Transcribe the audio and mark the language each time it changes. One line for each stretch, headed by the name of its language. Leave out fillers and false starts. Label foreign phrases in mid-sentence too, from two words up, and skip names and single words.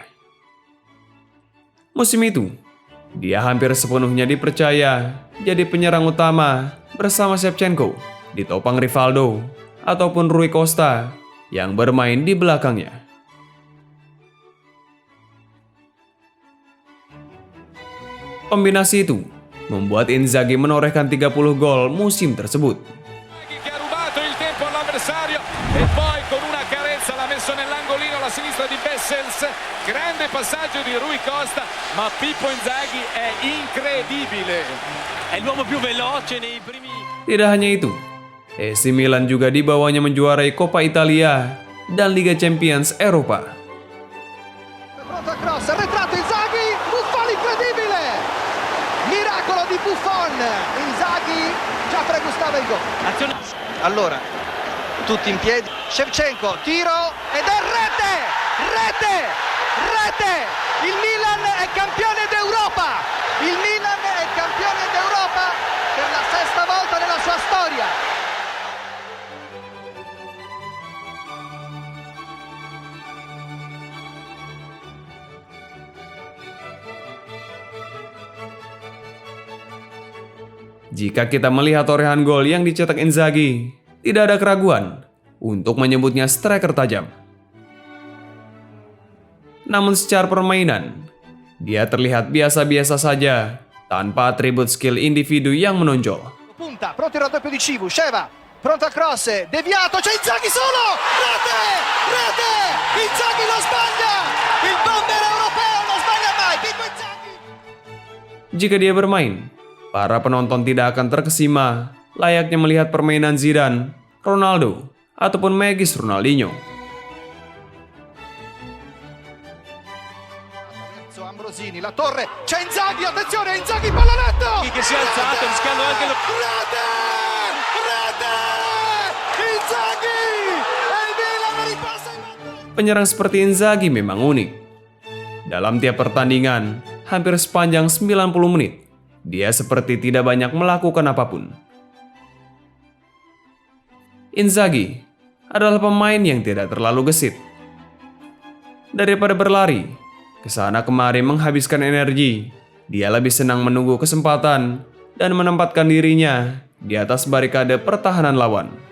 Indonesian: Musim itu, dia hampir sepenuhnya dipercaya jadi penyerang utama bersama Shevchenko, ditopang Rivaldo, ataupun Rui Costa yang bermain di belakangnya. Kombinasi itu membuat Inzaghi menorehkan 30 gol musim tersebut.
Italian: Che ha rubato il tempo all'avversario e poi con una carenza l'ha messo nell'angolino alla sinistra di Bessels. Grande passaggio di Rui Costa, ma Pippo Inzaghi è incredibile. È l'uomo più veloce nei primi.
Indonesian: Tidak hanya itu, AC Milan juga dibawanya menjuarai Coppa Italia dan Liga Champions Eropa.
Italian: Pronto a cross, arretrato Inzaghi, Buffon incredibile! Miracolo di Buffon, Inzaghi già pregustava il gol. Allora, tutti in piedi, Shevchenko, tiro ed è rete! Rete! Rete! Il Milan è campione d'Europa! Il Milan è campione d'Europa per la sesta volta nella sua storia!
Indonesian: Jika kita melihat torehan gol yang dicetak Inzaghi, tidak ada keraguan untuk menyebutnya striker tajam. Namun secara permainan, dia terlihat biasa-biasa saja tanpa atribut skill individu yang menonjol.
Italian: Punta, pronto il raddoppio di Civu, Sheva, pronto a cross, deviato, c'è Inzaghi solo! Rete! Rete! Inzaghi lo sbaglia! Il bomber europeo non sbaglia mai! Pippo Inzaghi!
Indonesian: Jika dia bermain, para penonton tidak akan terkesima layaknya melihat permainan Zidane, Ronaldo, ataupun Magis Ronaldinho.
Italian: Ambrosini, la torre, c'è Inzaghi, attenzione, Inzaghi, pallonetto! Che si è alzato, rischiando anche lo... Rete! Rete! Inzaghi! E il Milan ripassa in vantaggio!
Indonesian: Penyerang seperti Inzaghi memang unik. Dalam tiap pertandingan, hampir sepanjang 90 menit, dia seperti tidak banyak melakukan apapun. Inzaghi adalah pemain yang tidak terlalu gesit. Daripada berlari, kesana kemari menghabiskan energi, dia lebih senang menunggu kesempatan dan menempatkan dirinya di atas barikade pertahanan lawan.